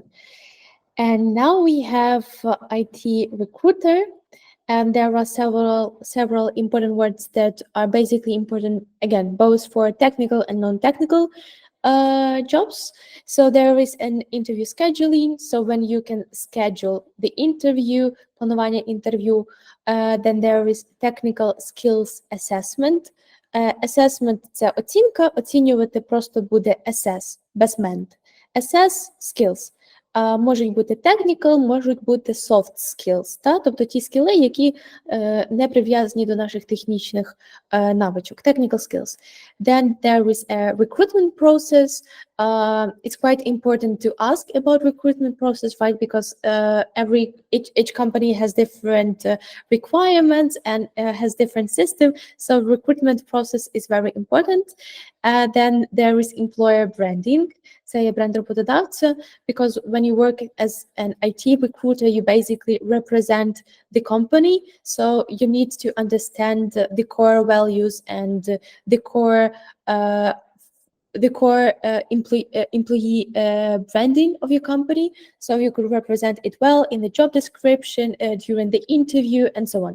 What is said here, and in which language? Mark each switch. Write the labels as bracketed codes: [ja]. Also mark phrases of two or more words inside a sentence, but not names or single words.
[en] And now we have IT recruiter, and there are several important words that are basically important again, both for technical and non-technical jobs. So there is an interview scheduling. So when you can schedule the interview, планування interview, then there is technical skills assessment. Assessment – [uk] це оцінка, оцінювати просто буде assess, без meant. [en] Assess skills. [uk] Можуть бути technical, можуть бути [en] soft skills, [uk] тобто ті скіли, які не прив'язані до наших технічних навичок, [en] technical skills. Then there is a recruitment process. It's quite important to ask about recruitment process, right? Because each company has different requirements and has different system. So recruitment process is very important. Then there is employer branding. [uk] Це є бренд роботодавця, [en] because when you work as an IT recruiter, you basically represent the company. So you need to understand the core values and the core the core employee branding of your company, so you could represent it well in the job description, during the interview, and so on.